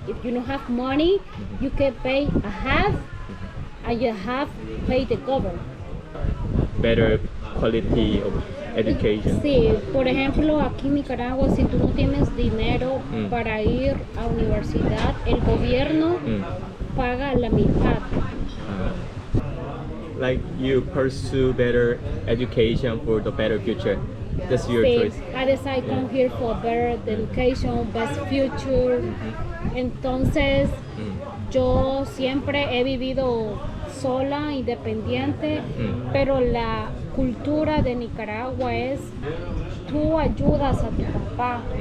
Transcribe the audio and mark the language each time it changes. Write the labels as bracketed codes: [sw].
[en] If you don't have money, you can pay a half, and you have pay the government. Better quality of education. [es] Sí, por ejemplo, aquí en Nicaragua, si tú no tienes dinero para ir a universidad, el gobierno paga la mitad. [en] Like you pursue better education for the better future. That's your [es] Sí, [en] choice. I decided to come here for better education, best future. [es] Entonces, yo siempre he vivido sola, independiente, pero la cultura de Nicaragua es tú ayudas a tu papá.